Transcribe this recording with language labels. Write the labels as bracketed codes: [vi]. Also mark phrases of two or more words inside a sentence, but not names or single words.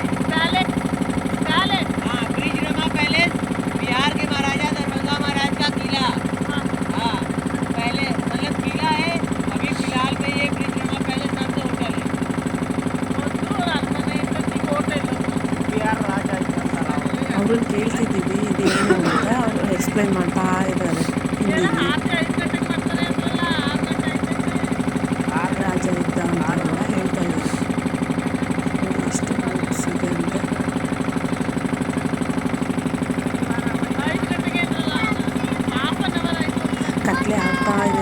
[hi] पैलेस पैलेस हाँ, ब्रिज रमा पैलेस बिहार के महाराजा दरभंगा महाराज का किला। हाँ पहले मतलब किला है। अभी फिलहाल में ये ब्रिज रमा पैलेस नाम से होटल है। होटल बिहार राजा [kn] ಅವ್ರನ್ನ ಕೇಳ್ತಿದ್ದೀವಿ ಇದೇನು ಅಂತ. ಅವರು ಎಕ್ಸ್ಪ್ಲೈನ್ ಮಾಡ್ತಾ ಇದ್ದಾರೆ ಹಿಂದಿಲಿ. ರಾಜ ಇದ್ದ ಅಂತೆಲ್ಲ ಹೇಳ್ತಾ ಇದ್ದಾರೆ. ನೋಡಿ ಎಷ್ಟು ಬೋಟ್ಸ್ ಇದೆ ಅಂತ. ಕತ್ಲೆ ಆಗ್ತಾ ಇದೆ.